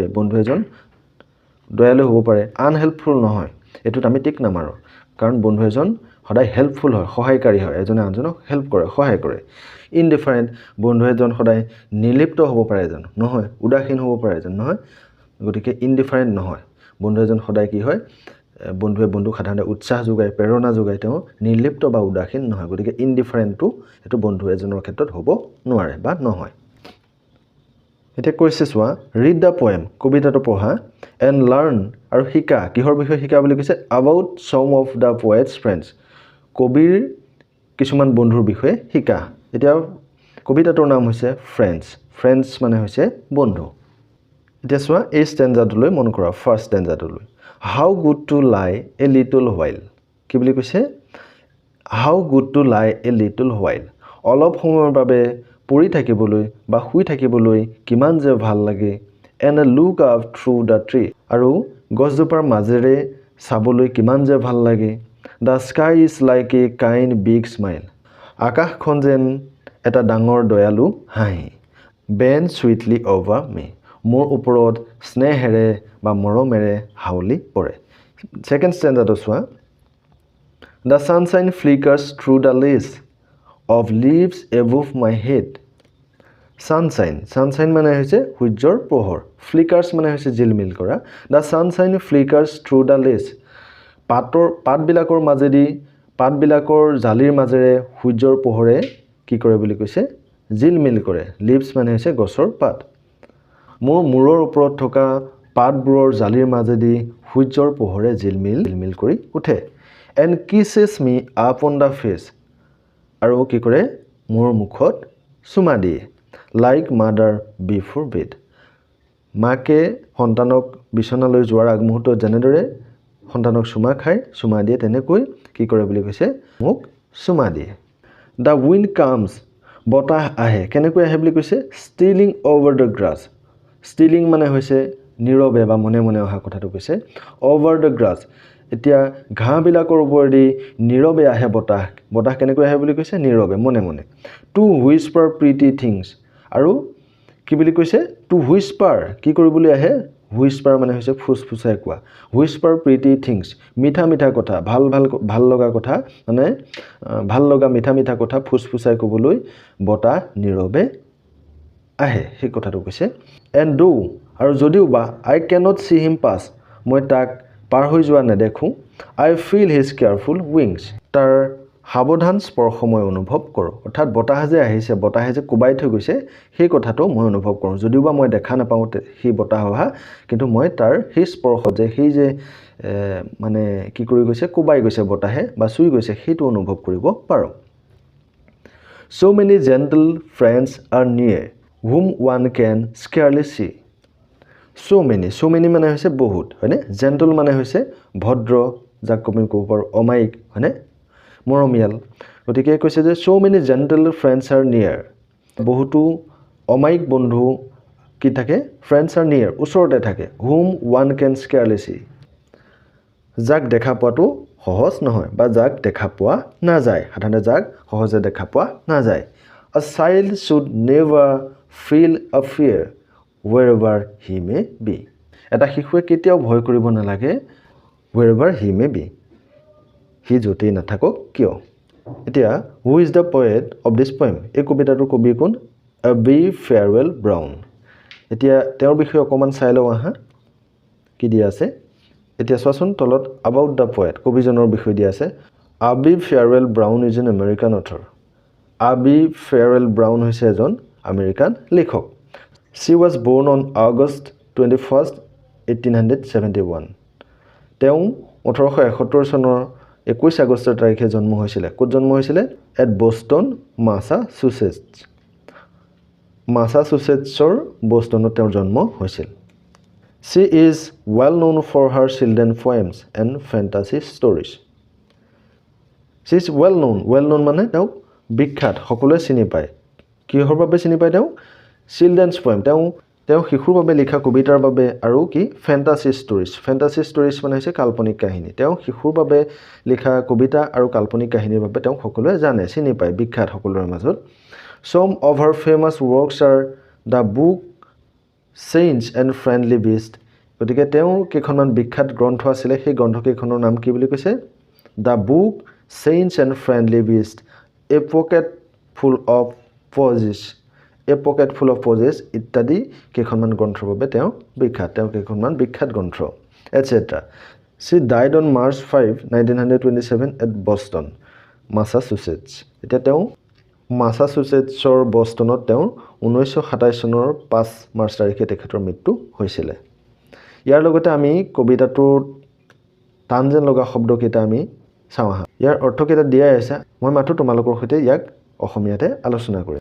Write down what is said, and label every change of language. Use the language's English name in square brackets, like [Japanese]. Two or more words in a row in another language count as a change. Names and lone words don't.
[Assamese] বন্ধু এজন দয়ালু হ'ব পাৰে আনহেল্পফুল নহয় এটোত আমি টিক নামাৰো কাৰণ বন্ধু এজন সদায় হেল্পফুল হয় সহায়কাৰী হয় এজনে আনজনক হেল্প কৰে সহায় কৰে ইনডিফাৰেন্ট বন্ধু এজন সদায় নিলিপ্ত হ'ব পাৰে এজন নহয় উদাসীন হ'ব পাৰে এজন নহয় গতিকে ইনডিফাৰেন্ট নহয় বন্ধু এজন সদায় কি হয় বন্ধুক সাধাৰণতে উৎসাহ যোগায় প্ৰেৰণা যোগায় তেওঁ নিৰ্লিপ্ত বা উদাসীন নহয় গতিকে ইনডিফাৰেন্টটো এটো বন্ধু এজনৰ ক্ষেত্ৰত হ'ব নোৱাৰে বা নহয় এতিয়া কৈছে চোৱা [English] read the poem [Assamese] কবিতাটো পঢ়া [English] and learn [Assamese] আৰু শিকা কিহৰ বিষয়ে শিকা বুলি কৈছে [English] about some of the poets friends [Assamese] কবিৰ কিছুমান বন্ধুৰ বিষয়ে শিকা এতিয়া কবিতাটোৰ নাম হৈছে ফ্ৰেন্ডছ মানে হৈছে বন্ধু এতিয়া চোৱা এই ষ্টেঞ্জাটোলৈ মন কৰা ফাৰ্ষ্ট ষ্টেঞ্জাটোলৈ [English] How good to lie a little while [Assamese] কি বুলি কৈছে [English] How good to lie a little while [Assamese] অলপ সময়ৰ বাবে পৰি থাকিবলৈ বা শুই থাকিবলৈ কিমান যে ভাল লাগে [English] and look up through the tree. [Assamese] আৰু গছজোপাৰ মাজেৰে চাবলৈ কিমান যে ভাল লাগে. [English] The sky is like a kind big smile. [Assamese] আকাশখন যেন এটা ডাঙৰ দয়ালু হাঁহি. [English] Bend sweetly over me. [Assamese] মোৰ ওপৰত স্নেহেৰে বা মৰমেৰে হাউলি পৰে. [English] Second stanza চোৱা. The sunshine flickers through the leaves of leaves above my head. [Assamese] Sunshine মানে হৈছে সূৰ্যৰ পোহৰ. Flickers মানে হৈছে জিলমিল কৰা. [English] The sunshine flickers through the leaves. [Assamese] পাতবিলাকৰ মাজেদি পাতবিলাকৰ জালিৰ মাজেৰে সূৰ্যৰ পোহৰে কি কৰে বুলি কৈছে জিলমিল কৰে. Leaves মানে হৈছে গছৰ পাত. মোৰ মূৰৰ ওপৰত থকা পাতবোৰৰ জালিৰ মাজেদি সূৰ্যৰ পোহৰে জিলমিল কৰি উঠে. [English] And kisses me upon the face. [Assamese] আৰু কি কৰে মোৰ মুখত চুমা দিয়ে. [English] Like mother before bed. [Assamese] মাকে সন্তানক বিছনালৈ যোৱাৰ আগমুহূৰ্তত যেনেদৰে সন্তানক চুমা দিয়ে তেনেকৈ কি কৰে বুলি কৈছে মোক চুমা দিয়ে. [English] The wind comes. [Assamese] বতাহ আহে. কেনেকৈ আহে বুলি কৈছে [English] stealing over the grass. [Assamese] Stealing মানে হৈছে নীৰৱে বা মনে মনে অহা কথাটো কৈছে. [English] Over the grass. [Assamese] এতিয়া ঘাঁহবিলাকৰ ওপৰেদি নীৰৱে আহে বতাহ. বতাহ কেনেকৈ আহে বুলি কৈছে নীৰৱে মনে মনে. [English] To whisper pretty things. [Assamese] আৰু কি বুলি কৈছে [English] to whisper [Assamese] কি কৰিবলৈ আহে whisper মানে হৈছে ফুসফুসাই কোৱা. [English] Whisper pretty things. [Assamese] মিঠা মিঠা কথা ভাল লগা কথা মানে ভাল লগা মিঠা কথা ফুসফুসাই ক'বলৈ বতাহ নীৰৱে আহে সেই কথাটো কৈছে. [English] And do [Assamese] আৰু যদিও বা [English] I cannot see him pass. [Assamese] মই তাক পাৰ হৈ যোৱা নেদেখো. [English] I feel his careful wings. [Assamese] তাৰ সাৱধান স্পৰ্শ মই অনুভৱ কৰোঁ. অৰ্থাৎ বতাহ যে আহিছে বতাহে যে কোবাই থৈ গৈছে সেই কথাটো মই অনুভৱ কৰোঁ. যদিও বা মই দেখা নাপাওঁ সেই বতাহ অহা কিন্তু মই তাৰ সেই স্পৰ্শ যে সেই যে মানে কি কৰি গৈছে কোবাই গৈছে বতাহে বা চুই গৈছে সেইটো অনুভৱ কৰিব পাৰোঁ. [English] So many gentle friends are near whom one can scarcely see. So many [Assamese] মানে হৈছে বহুত হয়নে. Gentle মানে হৈছে ভদ্ৰ যাক আমি ক'ব পাৰোঁ অমায়িক হয়নে মৰমীয়াল. গতিকে কৈছে যে [English] so many gentle friends are near. [Assamese] বহুতো অমায়িক বন্ধু কি থাকে [English] friends are near [Assamese] ওচৰতে থাকে. [English] whom one can scarcely see. [Assamese] যাক দেখা পোৱাটো সহজ নহয় বা যাক দেখা পোৱা নাযায়. সাধাৰণতে যাক সহজে দেখা পোৱা নাযায়. [English] A child should never feel a fear wherever he may be. [Assamese] এটা শিশুৱে কেতিয়াও ভয় কৰিব নালাগে [English] wherever he may be. [Assamese] হি য'তেই নাথাকক কিয়. এতিয়া [English] who is the poet of this poem? [Assamese] এই কবিতাটোৰ কবি কোন A.B. Farwell Brown. এতিয়া তেওঁৰ বিষয়ে অকণমান চাই লওঁ আহা কি দিয়া আছে. এতিয়া চোৱাচোন তলত [English] about the poet [Assamese] কবিজনৰ বিষয়ে দিয়া আছে. [English] A.B. Farwell Brown is an American author. [Assamese] A.B. Farwell Brown হৈছে এজন আমেৰিকান লেখক. [English] She was born on August 21st, 1871. [Assamese] তেওঁ 1871 চনৰ 21 আগষ্ট তাৰিখে জন্ম হৈছিলে. ক'ত জন্ম হৈছিলে এট বষ্টন মাছাচুচেটছৰ বষ্টনত তেওঁৰ জন্ম হৈছিল. [English] She is well known for her children poems and fantasy stories. She is well known [Assamese] মানে তেওঁক বিখ্যাত সকলোৱে চিনি পায়. কিহৰ বাবে চিনি পায় তেওঁ [English] children's poems [Assamese] তেওঁ শিশুৰ বাবে লিখা কবিতাৰ বাবে আৰু কি [English] fantasy stories [Assamese] মানে হৈছে কাল্পনিক কাহিনী. তেওঁ শিশুৰ বাবে লিখা কবিতা আৰু কাল্পনিক কাহিনীৰ বাবে তেওঁ সকলোৱে জানে চিনি পায় বিখ্যাত সকলোৰে মাজত. [English] Some of her famous works are The Book, Saints and Friendly Beasts. [Assamese] গতিকে তেওঁৰ কেইখনমান বিখ্যাত গ্ৰন্থ আছিলে সেই গ্ৰন্থকেইখনৰ নাম কি বুলি কৈছে The Book, Saints and Friendly Beasts, A Pocket Full of Posies ইত্যাদি কেইখনমান গ্ৰন্থৰ বাবে তেওঁ কেইখনমান বিখ্যাত গ্ৰন্থ etc. [English] She died on March 5, 1927 at Boston, Massachusetts. [Assamese] এতিয়া তেওঁ মাছাচুচেটছৰ বষ্টনত তেওঁৰ 1927 চনৰ 5 মাৰ্চ তাৰিখে তেখেতৰ মৃত্যু হৈছিলে. ইয়াৰ লগতে আমি কবিতাটোৰ টান যেন লগা শব্দকেইটা আমি চাওঁ আহা. ইয়াৰ অৰ্থকেইটা দিয়াই আছে মই মাত্ৰ তোমালোকৰ সৈতে ইয়াক অসমীয়াতে আলোচনা কৰিম.